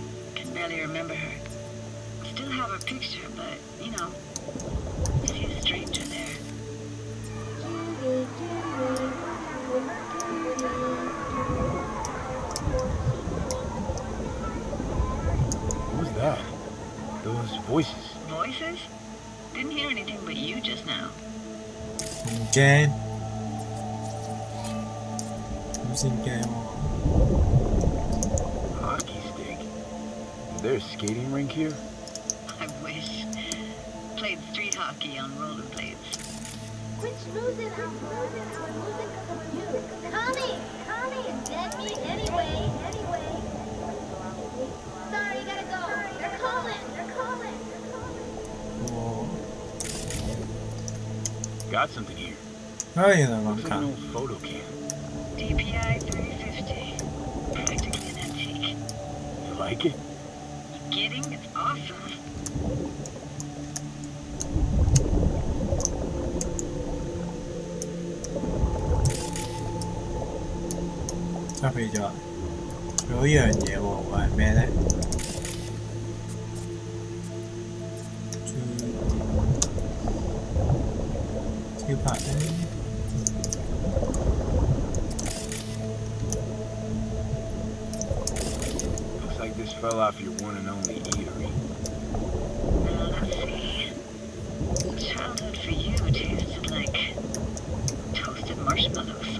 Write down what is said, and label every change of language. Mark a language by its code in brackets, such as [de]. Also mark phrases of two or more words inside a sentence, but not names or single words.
[en] Can barely remember her. Still have her picture, but, you know, see a stranger there. What was that? Those voices. Voices? Didn't hear anything but you just now. [yue] 唔驚，咁先驚喎。 [en] Hockey stick. Is there a skating rink here? I wish. Played street hockey on rollerblades. Quit snoozing, I'm losing because of you. Connie, dead meat anyway. Sorry, gotta go. They're calling. Got something here. [yue] 啊，原來咁 [en] Looks like an [yue] 近， [en] old photo cam. DPI 350. Practically an antique. You like it? You kidding? It's awesome. [yue] 執起咗。有一樣嘢喎，會係咩咧？招牌咧？ [en] Looks like this fell off your one and only eatery. Now let's see. Childhood for you tasted like toasted marshmallows.